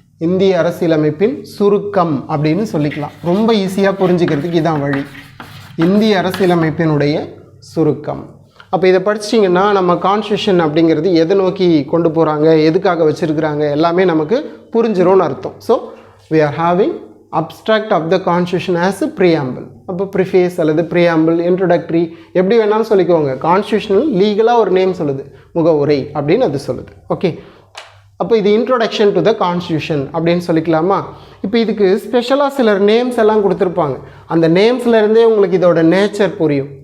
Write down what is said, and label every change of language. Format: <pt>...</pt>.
<ta>இந்திய அரசியலமைப்பின் சுருக்கம் அப்படின்னு சொல்லிக்கலாம். ரொம்ப ஈஸியாக புரிஞ்சுக்கிறதுக்கு இதான் வழி, இந்திய அரசியலமைப்பினுடைய சுருக்கம். அப்போ இதை படிச்சிட்டிங்கன்னா நம்ம கான்ஸ்டியூஷன் அப்படிங்கிறது எதை நோக்கி கொண்டு போகிறாங்க, எதுக்காக வச்சுருக்கிறாங்க எல்லாமே நமக்கு புரிஞ்சிரும்னு அர்த்தம்.</ta> <en>So we are having abstract of the constitution as a preamble.</en> <ta>அப்போ ப்ரிஃபேஸ் அல்லது preamble, introductory எப்படி வேணாலும் சொல்லிக்கோங்க. கான்ஸ்டியூஷனல் லீகலாக ஒரு நேம் சொல்லுது, முகவுரை அப்படின்னு அது சொல்லுது. ஓகே, அப்போ இது இன்ட்ரோடக்ஷன் டு த கான்ஸ்டியூஷன் அப்படின்னு சொல்லிக்கலாமா. இப்போ இதுக்கு ஸ்பெஷலாக சிலர் நேம்ஸ் எல்லாம் கொடுத்துருப்பாங்க. அந்த நேம்ஸ்லேருந்தே உங்களுக்கு இதோட நேச்சர் புரியும்.</ta>